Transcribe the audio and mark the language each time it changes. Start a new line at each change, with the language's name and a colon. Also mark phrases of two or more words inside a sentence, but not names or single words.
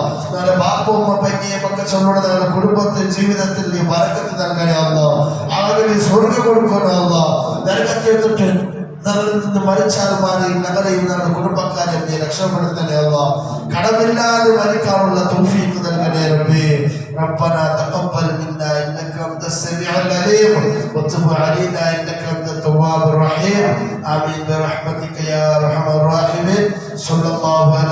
Malayalam: നമ്മുടെ ബാപ്പുമ്മ പഞ്ഞിയൊക്കെ ചൊല്ലുന്ന നമ്മുടെ കുടുംബത്തിൽ ജീവിതത്തിൽ നീ ബറക്കത്ത് നൽകണേ അല്ലാഹ്. അവരെ സ്വർഗ്ഗം കൊടുക്കണേ അല്ലാഹ്. നരകത്തെ തൊട്ട് നിന്ന് മരിച്ചാൽ മാറി ഞങ്ങളെയും നമ്മുടെ കുടുംബക്കാരെയും നീ രക്ഷപ്പെടുത്തണേ അല്ലാഹ്. കടമില്ലാതെ മരിക്കാനുള്ള തൗഫീഖ് നൽകണേ റബ്ബേ.
Arabic: ربنا تقبل منا انك انت السميع العليم وتب علينا انك انت التواب الرحيم. آمين برحمتك يا ارحم الراحمين. صلى الله عليه